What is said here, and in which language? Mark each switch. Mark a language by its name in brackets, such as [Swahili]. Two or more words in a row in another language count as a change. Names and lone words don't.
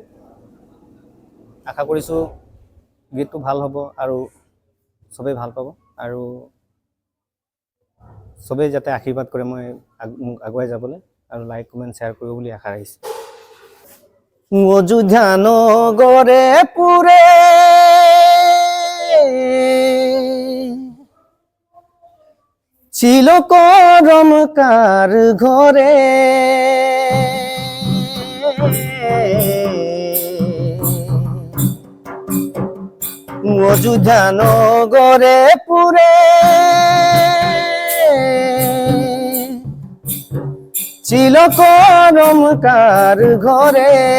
[Assamese] আশা কৰিছোঁ গীতটো ভাল হ'ব আৰু সবেই ভাল পাব আৰু সবেই যাতে আশীৰ্বাদ কৰে মই আগুৱাই যাবলৈ আৰু [English] like comment share [Assamese] কৰিব বুলি আশা ৰাখিছোঁ। [Bangla] অযোধ্যা নগৰে পুৰে ছিল করম কার ঘরে, অযোধ্যা নগরে পুরে ছিল করম কার ঘরে,